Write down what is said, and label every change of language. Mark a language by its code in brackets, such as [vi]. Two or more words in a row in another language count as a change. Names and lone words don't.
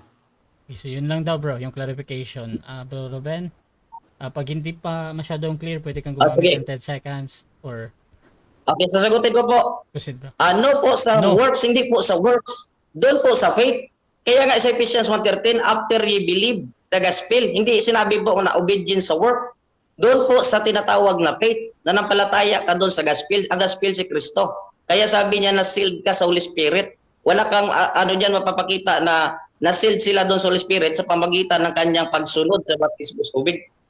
[tl] Okay, so yun lang daw bro, yung clarification. Bro Ruben, pag hindi pa masyadong clear, pwede kang gumamit sige. ng 10 seconds or Okay, sasagutin ko po. [en] proceed bro. [tl] Ano po sa [en] No. [tl] works, hindi po sa works. Doon po sa faith. Kaya nga sa Ephesians 1:13, [en] after ye believe the gospel, [tl] hindi sinabi po na obedience sa work. Doon po sa tinatawag na faith, nanampalataya ka doon sa gospel. Ang gospel si Kristo. Kaya sabi niya na sealed ka sa [en] Holy Spirit. [tl] Wala kang ano diyan mapapakita na na-sealed sila doon sa [en] Holy Spirit [tl] sa pamagitan ng kanyang pagsunod sa baptismo sa tubig.